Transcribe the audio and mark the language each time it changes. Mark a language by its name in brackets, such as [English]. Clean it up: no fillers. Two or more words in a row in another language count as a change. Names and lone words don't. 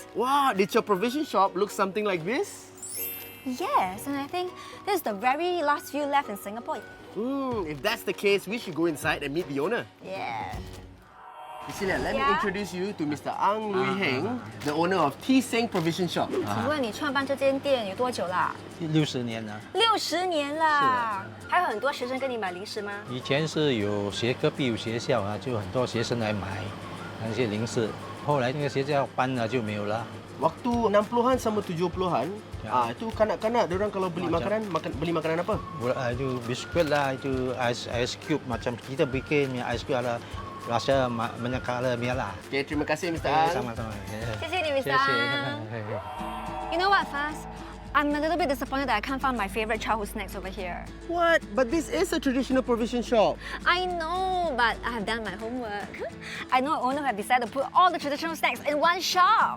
[English] Wow, did your provision shop look something like this? Yes, and I think this is the very last few left in Singapore. If that's the case, we should go inside and meet the owner. Yeah. Priscilla, let me introduce you to Mr. Ang Lui Heng, the owner of T Seng Provision Shop. [Chinese] 请问你创办这间店有多久啦 60年了。 60年啦，还有很多学生跟你买零食吗？以前是有隔壁有学校啊，就很多学生来买那些零食。后来那个学校搬了就没有了。 [Malay] Waktu 60-an sama 70-an, itu kanak-kanak diorang kalau beli makanan apa? Itu biskuit lah, itu [English] ice cube [Malay] macam kita bikin [English] ice cube [Malay] ada rasa banyak color lah. Okay, terima kasih Mr. Ang. Sama-sama. [Chinese] 谢谢你 [English] Mr. Ang. You know what, Faz? I'm a little bit disappointed that I can't find my favorite childhood snacks over here. What? But this is a traditional provision shop. I know, but I have done my homework. I know an owner who have decided to put all the traditional snacks in one shop.